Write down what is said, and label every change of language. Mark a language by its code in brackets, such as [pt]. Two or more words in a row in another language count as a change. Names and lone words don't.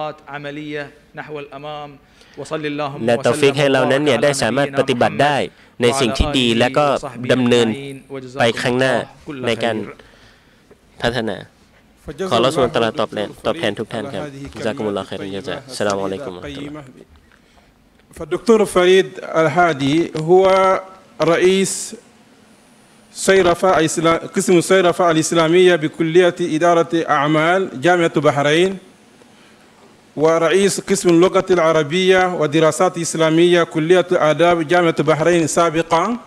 [th] และตอฟิกให้เรานั้นเนี่ยได้สามารถปฏิบัติได้ในสิ่งที่ดีและก็ดำเนินไปข้างหน้าในการพัฒนาขออัลเลาะห์ [ar] سبحانه وتعالى [th] ตอบแทนทุกท่านครับ [ar] جزاكم الله خيرا الجزاء السلام عليكم ورحمة الله فالدكتور فريد الهادي هو رئيس قسم الصيرفة الإسلامية بكلية إدارة أعمال جامعة بحرين ورئيس قسم اللغة العربية ودراسات إسلامية كلية آداب جامعة بحرين سابقا